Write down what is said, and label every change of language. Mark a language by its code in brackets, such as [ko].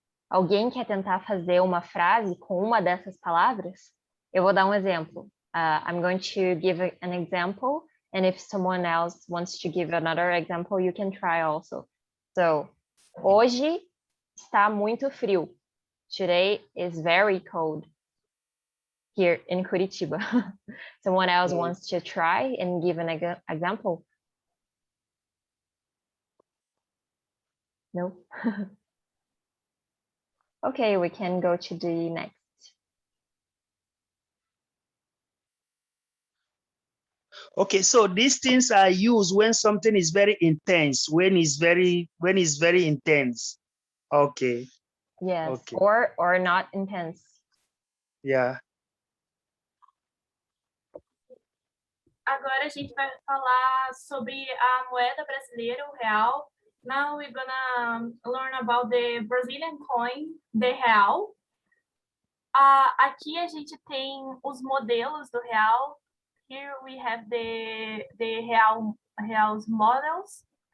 [pt] Alguém quer tentar fazer uma frase com uma dessas palavras? Eu vou dar um exemplo. [en] I'm going to give an example, and if someone else wants to give another example, you can try also. [pt] So, hoje está muito frio. [en] Today is very cold here in Curitiba. Someone else wants to try and give an example? No? Okay, we can go to the next. Okay, so these things are used when something is very intense, when it's very intense. Okay. Yes, Okay. or not intense. Yeah. [pt] Agora a gente vai falar sobre a moeda brasileira, o real. [en] Now we're gonna learn about the Brazilian coin, the real. [pt] Aqui a gente tem os modelos do real. [en] Here we have the real's models.